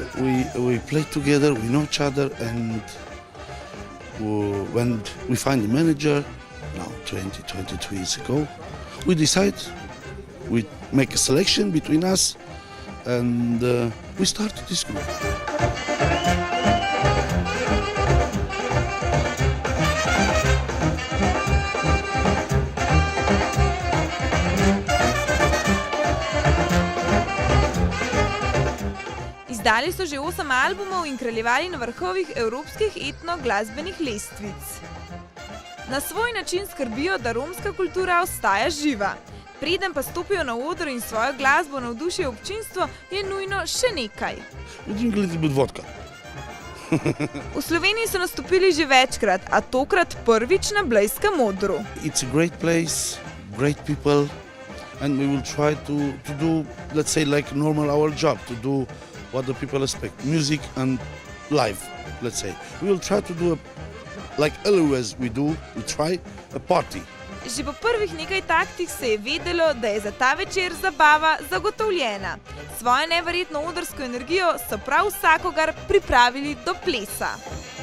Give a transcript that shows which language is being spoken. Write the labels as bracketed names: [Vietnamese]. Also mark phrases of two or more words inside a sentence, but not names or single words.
[English] We play together. We know each other, and when we find a manager, now 22 years ago, we decide. We make a selection between us, and we started this group. [Slovenian] Izdali so že 8 albumov in kraljevali na vrhovih evropskih etno-glasbenih lestvic. Na svoj način skrbijo, da romska kultura ostaja živa. Preden pa stopijo na oder in svojo glasbo navdušijo občinstvo, je nujno še nekaj. V Sloveniji so nastopili že večkrat, a tokrat prvič na blejskem odru. [English] It's a great place, great people, and we will try to do, let's say, like normal our job, to do what the people expect, music and live, let's say. We will try to do, like always we do, we try a party. [Slovenian] Že po prvih nekaj taktih se je vedelo, da je za ta večer zabava zagotovljena. Svojo neverjetno odrsko energijo so prav vsakogar pripravili do plesa.